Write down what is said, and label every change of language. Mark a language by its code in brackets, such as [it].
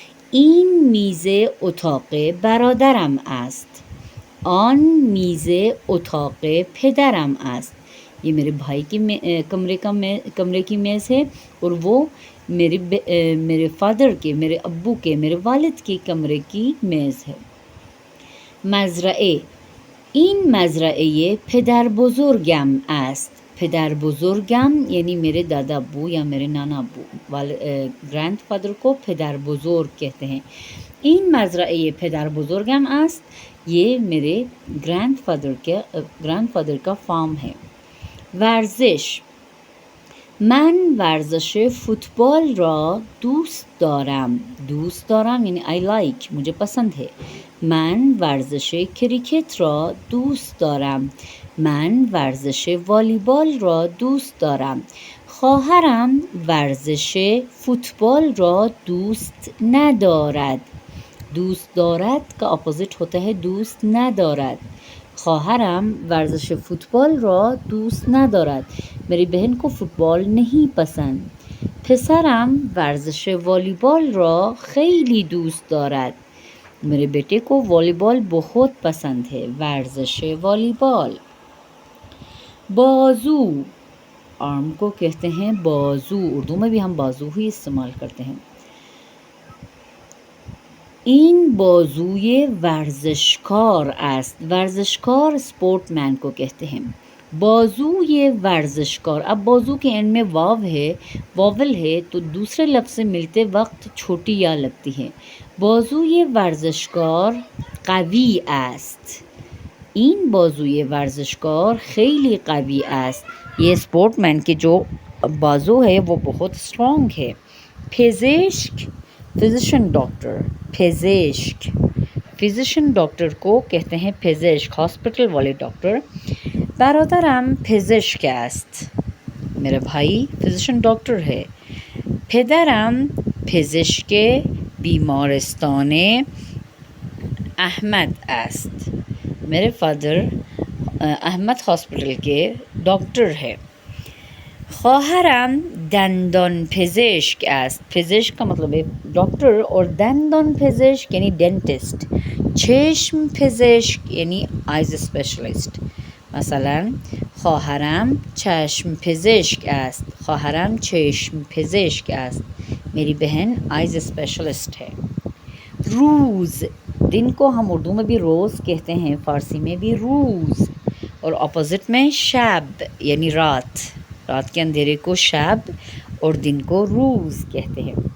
[fa] این میز اتاق برادرم است. آن میز اتاق پدرم است. [ur] یہ میرے بھائی کی کمرے کی میز ہے، اور وہ میرے فادر کے، میرے ابو کے، میرے والد کے کمرے کی میز ہے. [fa] مزرعه. این مزرعه پدر بزرگم است. پدر بزرگم [ur] یعنی میرے دادا ابو یا میرے نانا ابو گرینڈ فادر کو پدر بزرگ کہتے ہیں. [fa] این مزرعه پدر بزرگم است. [ur] یہ میرے گرینڈ فادر کا فارم ہے. [fa] ورزش. من ورزش فوتبال را دوست دارم. دوست دارم [ur] یعنی [en] I like، [ur] مجھے پسند ہے. [fa] من ورزش کریکت را دوست دارم. من ورزش والیبال را دوست دارم. خواهرم ورزش فوتبال را دوست ندارد. دوست دارد [ur] کا اپوزٹ ہوتا ہے [fa] دوست ندارد. خواهرم ورزش فوتبال را دوست ندارد. [ur] میری بہن کو فوتبال نہیں پسند. [fa] پسرم ورزش والیبال را خیلی دوست دارد. [ur] میرے بیٹے کو والیبال بہت پسند ہے. [fa] ورزش والیبال. بازو. [ur] آرم کو کہتے ہیں بازو. اردو میں بھی ہم بازو ہی استعمال کرتے ہیں. [fa] این بازوی ورزشکار است. [ur] ورزشکار اسپورٹ مین کو کہتے ہیں. [fa] بازوی ورزشکار. [ur] اب بازو کے اینڈ میں واول ہے تو دوسرے لفظ سے ملتے وقت چھوٹی یا لگتی ہے. [fa] بازوی ورزشکار قوی است. این بازوی ورزشکار خیلی قوی است. [ur] یہ اسپورٹ مین کے جو بازو ہے وہ بہت اسٹرانگ ہے. پزشک فزیشین ڈاکٹر. پزشک فزیشین ڈاکٹر کو کہتے ہیں پزشک، ہاسپٹل والے ڈاکٹر. [fa] برادرم پزشک است. [ur] میرا بھائی فزیشین ڈاکٹر ہے. [fa] پدرم پزشک بیمارستان احمد است. [ur] میرے فادر احمد ہاسپٹل کے ڈاکٹر ہے. [fa] خواهرم دندان پزشک است. [ur] پزشک کا مطلب ہے ڈاکٹر اور دندان پزشک یعنی ڈینٹسٹ. چشم پزشک یعنی آئز اسپیشلسٹ. [fa] مثلا خواهرم چشم پزشک است. خواهرم چشم پزشک است. [ur] میری بہن آئز اسپیشلسٹ ہے. روز. دن کو ہم اردو میں بھی روز کہتے ہیں، فارسی میں بھی روز، اور اپوزٹ میں شب یعنی رات. رات کے اندھیرے کو شب اور دن کو روز کہتے ہیں.